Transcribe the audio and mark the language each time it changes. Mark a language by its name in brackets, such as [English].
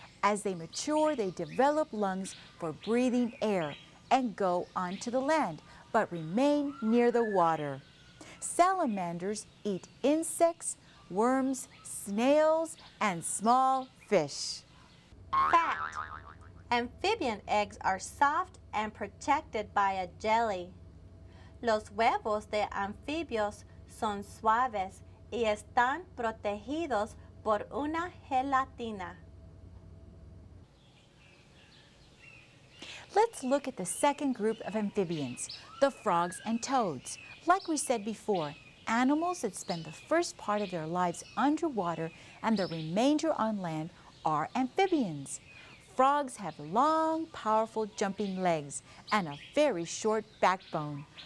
[English] As they mature, they develop lungs for breathing air and go onto the land, but remain near the water. Salamanders eat insects, worms, snails, and small fish. Fact. Amphibian eggs are soft and protected by a jelly. [Spanish] Los huevos de anfibios son suaves y están protegidos por una gelatina. [English] Let's look at the second group of amphibians, the frogs and toads. Like we said before, animals that spend the first part of their lives underwater and the remainder on land are amphibians. Frogs have long, powerful jumping legs and a very short backbone.